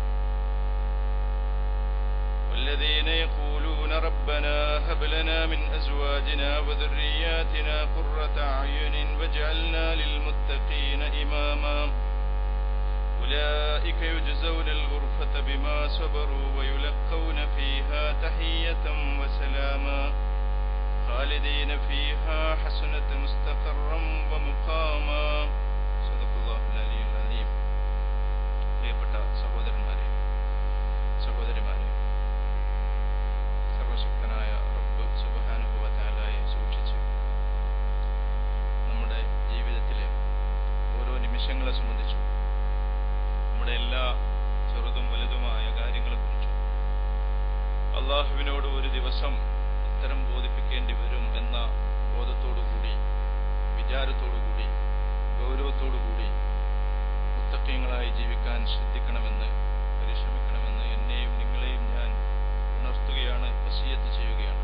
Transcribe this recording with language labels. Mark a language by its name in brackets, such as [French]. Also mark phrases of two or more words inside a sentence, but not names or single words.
[Arabic] والذين يقولون ربنا هب لنا من أزواجنا وذرياتنا قرة أعين واجعلنا للمتقين إماما أولئك يجزون الغرفة بما صبروا ويلقون فيها تحية وسلاما خالدين فيها حسنة مستقرا ومقاما صدق الله العلي العظيم. [Malayalam] പ്രിയപ്പെട്ട സഹോദരന്മാരെ സഹോദരിമാരെ, സർവശക്തനായ [Arabic] رب سبحانه وتعالى [Malayalam] സൂക്ഷിച്ച് നമ്മുടെ ജീവിതത്തിലെ ഓരോ നിമിഷങ്ങളെ സംബന്ധിച്ചും നമ്മുടെ എല്ലാ ചെറുതും വലുതുമായ കാര്യങ്ങളെക്കുറിച്ചും അള്ളാഹുവിനോട് ഒരു ദിവസം ഉത്തരം ബോധിപ്പിക്കേണ്ടി വരും എന്ന ബോധത്തോടുകൂടി, വിചാരത്തോടുകൂടി, ഗൗരവത്തോടുകൂടി മുത്തഖീങ്ങളായി ജീവിക്കാൻ ശ്രദ്ധിക്കണമെന്ന്, പരിശ്രമിക്കണമെന്ന് എന്നെയും നിങ്ങളെയും ഞാൻ ഉണർത്തുകയാണ്, വസിയത്ത് ചെയ്യുകയാണ്.